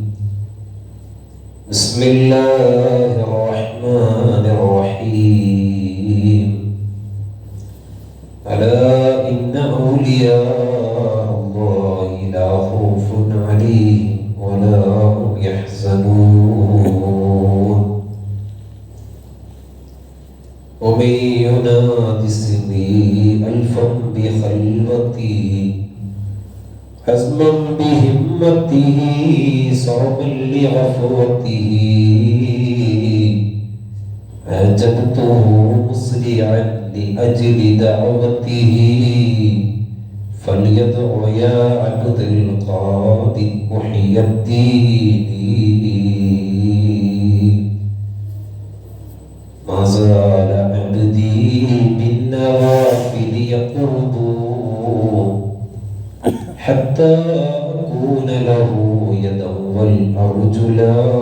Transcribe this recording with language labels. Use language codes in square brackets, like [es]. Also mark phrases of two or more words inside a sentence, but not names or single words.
[ar] بسم الله الرحمن الرحيم. ألا إن أولياء الله لا خوف عليهم ولا هم يحزنون. ومن ينادي اسمي ألفا بخلوتي حزما بهمته صرما لغفوته أجبته مسرعا لأجل دعوته فليدع يا عبد القادر محي الدين ما زال عبدي بالنوافل يقرب حتى أكون له يدا والأرجلا.